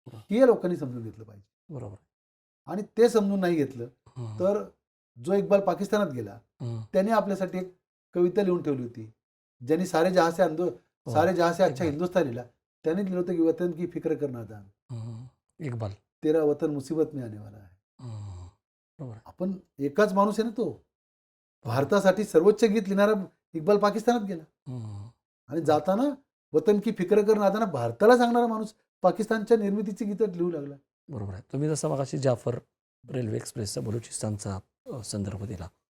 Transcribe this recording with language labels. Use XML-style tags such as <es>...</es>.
<mr>हे लोकांनी समजून घेतलं पाहिजे. बरोबर. आणि ते समजून नाही घेतलं तर जो इक्बाल पाकिस्तानात गेला त्याने आपल्यासाठी एक कविता लिहून ठेवली होती, ज्यांनी</mr> <hi>सारे जहां से अच्छा</hi> <mr>हिंदुस्तानीला, त्याने लिहिलं होतं की</mr> <hi>वतन की फिक्र करना था, इक्बाल, तेरा वतन मुसीबत में आने वाला है.</hi> <mr>आपण एकाच माणूस आहे ना तो. भारतासाठी सर्वोच्च गीत लिहिणारा इक्बाल पाकिस्तानात गेला, आणि जाताना</mr> <hi>वतन की फिक्र करना था</hi> <mr>भारताला सांगणारा माणूस पाकिस्तानच्या निर्मितीची गीतं लिहू लागला. बरोबर आहे. तुम्ही जसं मगाशी जाफर रेल्वे एक्सप्रेसचा बलुचिस्तानचा संदर्भ दिला.</mr>